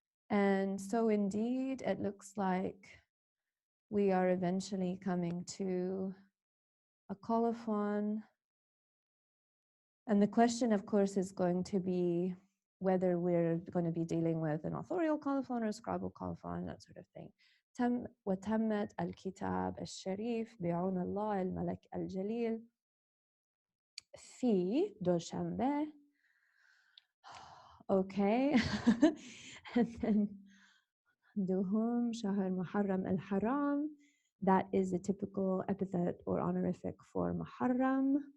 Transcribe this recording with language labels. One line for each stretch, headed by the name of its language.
English: And so indeed, it looks like we are eventually coming to a colophon. And the question, of course, is going to be whether we're going to be dealing with an authorial colophon or a scribal colophon, that sort of thing.
Arabic: وتمت الكتاب الشريف بعون الله الملك الجليل في دوشنبه.
English: Okay. And then
Arabic: دوهم شهر محرم الحرام.
English: That is a typical epithet or honorific for Muharram.